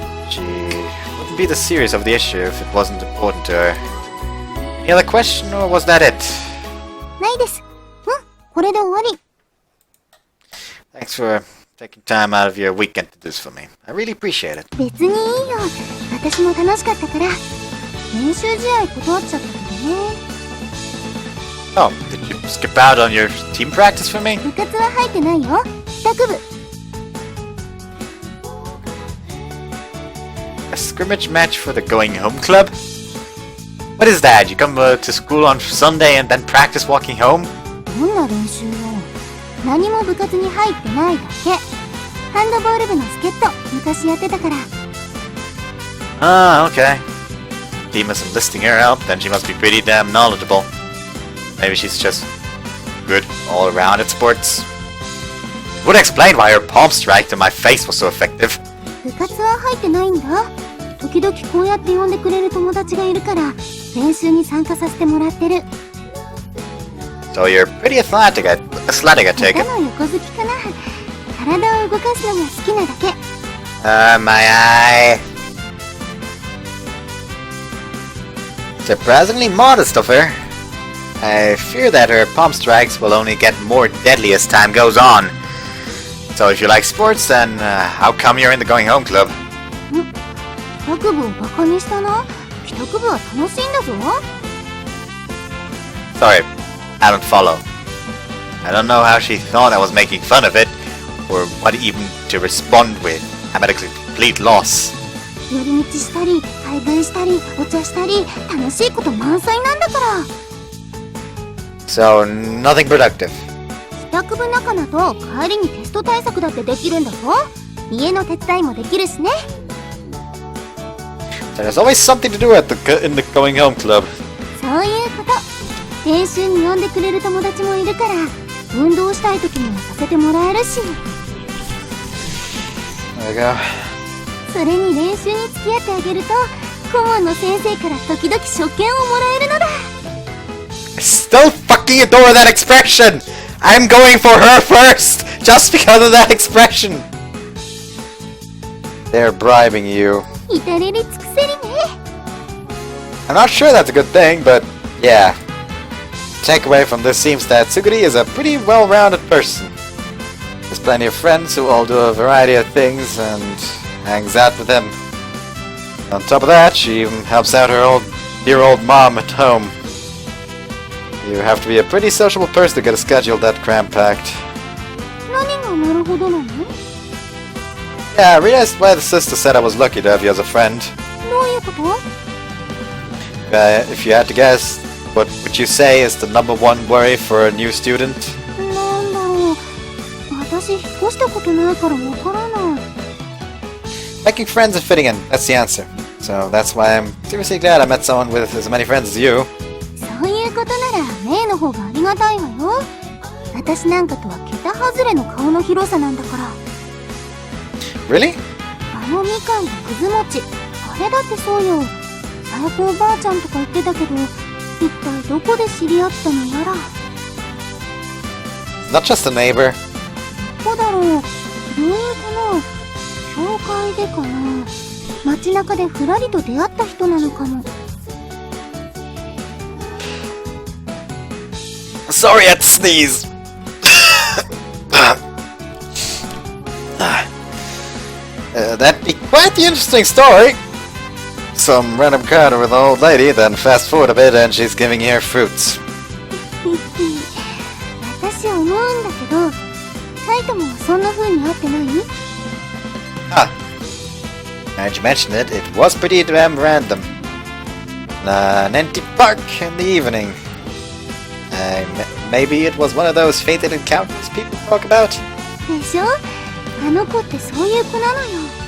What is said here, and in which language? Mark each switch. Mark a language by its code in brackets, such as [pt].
[en] She wouldn't be the serious of the issue if it wasn't important to her. Any other question, or was that it? [ja] ないです。これで終わり。 [en] Thanks for taking time out of your weekend to do this for me. I really appreciate it. [ja] 別にいいよ。私も楽しかったから。練習試合断っちゃったけどね。 [en] Oh, did you skip out on your team practice for me? 部活は入ってないよ。帰宅部。 A scrimmage match for the going home club? What is that? You come to school on Sunday and then practice walking home? [ja] どんな練習よ。何も部活に入ってないだけ。ハンドボール部の助っ人、昔やってたから。 [en] Ah, okay. Team is enlisting her help, then she must be pretty damn knowledgeable. Maybe she's just good all around at sports. Would explain why her palm strike to my face was so effective. [ja] 部活は入ってないんだ。時々こうやって呼んでくれる友達がいるから練習に参加させてもらってる。 [en] So you're pretty athletic, I take it. [ja] 歌の横好きかな。体を動かすのが好きなだけ。 [en] My eye. Surprisingly modest of her. I fear that her palm strikes will only get more deadly as time goes on. So if you like sports, then how come you're in the going home club? [ja] 帰宅部をバカにしたな。帰宅部は楽しいんだぞ。 [en] Sorry, I don't follow. I don't know how she thought I was making fun of it, or what even to respond with. I'm at a complete loss. [ja] 寄り道したり、買い食いしたり、お茶したり、楽しいこと満載なんだから。 [en] So, nothing productive. [ja] 帰宅部仲間と帰りにテスト対策だってできるんだぞ。家の手伝いもできるしね。 [en] So there's always something to do in the going home club. [ja] そういうこと。練習に呼んでくれる友達もいるから、運動したい時にはさせてもらえるし。 [en] There we go. [ja] それに練習に付き合ってあげると顧問の先生から時々食券をもらえるのだ。 [en] I still fucking adore that expression! I'm going for her first! Just because of that expression! They're bribing you. [ja] 至れり尽くせりね。 [en] I'm not sure that's a good thing, but yeah. Takeaway from this seems that Suguri is a pretty well-rounded person. There's plenty of friends who all do a variety of things and hangs out with them. On top of that, she even helps out her dear old mom at home. You have to be a pretty sociable person to get a schedule that cram-packed. [ja] 何がなるほどなの？ [en] Yeah, I realized why the sister said I was lucky to have you as a friend. [ja] どういうこと？ [en] If you had to guess, what would you say is the number one worry for a new student? [ja] なんだろう。私引っ越したことないからわからない。 [en] Making friends and fitting in, that's the answer. So that's why I'm seriously glad I met someone with as many friends as you. [ja] そういうことならメイの方がありがたいわよ。私なんかとは桁外れの顔の広さなんだから。 [en] Really? [ja] あのみかんとくず餅、あれだってそうよ。さやこおばあちゃんとか言ってたけど、一体どこで知り合ったのやら。 [en] Not just a neighbor. [ja] どこだろう。病院かな。教会でかな。街中でふらりと出会った人なのかも。 [en] Sorry, I had to sneeze. That'd be quite the interesting story. Some random encounter with an old lady, then fast forward a bit and she's giving you her fruits. [ja] 私思うんだけど、カイトもそんな風に会ってない？ [en] Ah, now that you mention it, it was pretty damn random. An empty park in the evening. Maybe it was one of those fated encounters people talk about? [ja] でしょ？あの子ってそういう子なのよ。